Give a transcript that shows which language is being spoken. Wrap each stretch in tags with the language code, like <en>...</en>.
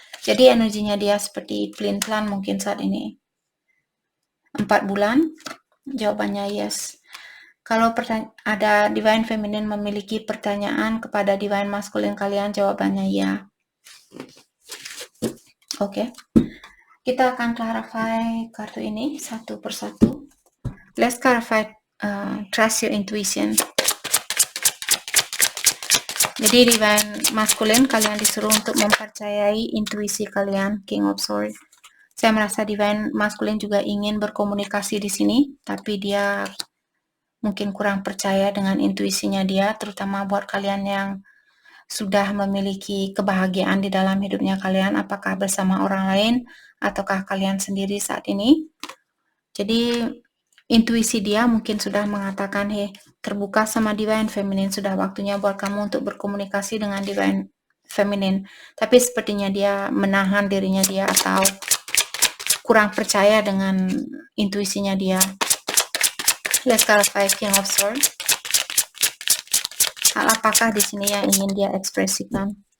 <id>Jadi energinya dia seperti pelin-pelan mungkin saat ini. 4 bulan, jawabannya yes. Kalau ada divine feminine memiliki pertanyaan kepada divine masculine kalian, jawabannya ya. Oke. Kita akan clarify kartu ini satu persatu.</id> <en>Let's clarify trust your intuition.</en> <id>Jadi divine masculine kalian disuruh untuk mempercayai intuisi kalian, King of Swords. Saya merasa divine masculine juga ingin berkomunikasi di sini, tapi dia mungkin kurang percaya dengan intuisinya dia, terutama buat kalian yang sudah memiliki kebahagiaan di dalam hidupnya kalian, apakah bersama orang lain ataukah kalian sendiri saat ini. Jadi intuisi dia mungkin sudah mengatakan, hey, terbuka sama divine feminine, sudah waktunya buat kamu untuk berkomunikasi dengan divine feminine. Tapi sepertinya dia menahan dirinya dia atau kurang percaya dengan intuisinya dia.</id> <en>Let's clarify King of Swords.</en> <id>Hal apakah di sini yang ingin dia ekspresikan?</id>